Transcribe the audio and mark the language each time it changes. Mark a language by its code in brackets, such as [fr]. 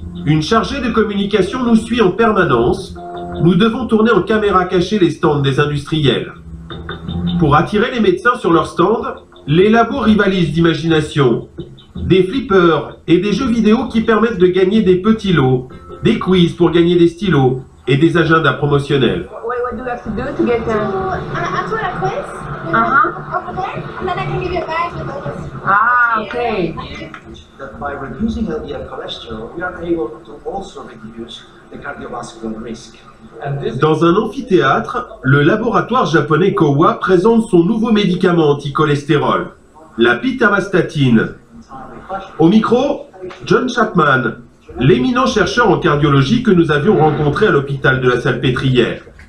[fr] Une chargée de communication nous suit en permanence. Nous devons tourner en caméra cachée les stands des industriels. Pour attirer les médecins sur leurs stands, les labos rivalisent d'imagination. des flippers et des jeux vidéo qui permettent de gagner des petits lots, des quiz pour gagner des stylos et des agendas promotionnels. [en] What do you have to do to get answer a quiz. Over there, and then I can give you a badge with all this. Ah, okay. That by reducing LDL cholesterol, we are able to also reduce the cardiovascular risk. [fr] Dans un amphithéâtre, le laboratoire japonais Kowa présente son nouveau médicament anticholestérol, la pitavastatine. Au micro, John Chapman, l'éminent chercheur en cardiologie que nous avions rencontré à l'hôpital de la Salpêtrière.